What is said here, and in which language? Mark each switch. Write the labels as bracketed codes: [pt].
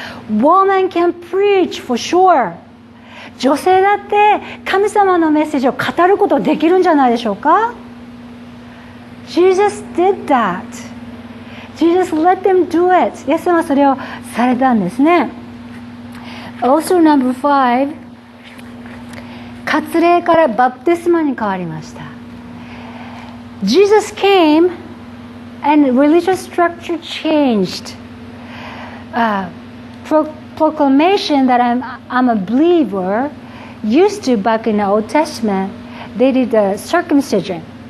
[en] Woman can preach for sure. [ja] 女性だって神様のメッセージを語ることができるんじゃないでしょうか。 [en] Jesus did that. Jesus let them do it. [ja] イエス様はそれをされたんですね。 [en] Also number 5、 [ja] 割礼からバプテスマに変わりました。 [en] Jesus came and religious structure changed. Proclamation that I'm a believer used to back in the Old Testament they did the circumcision.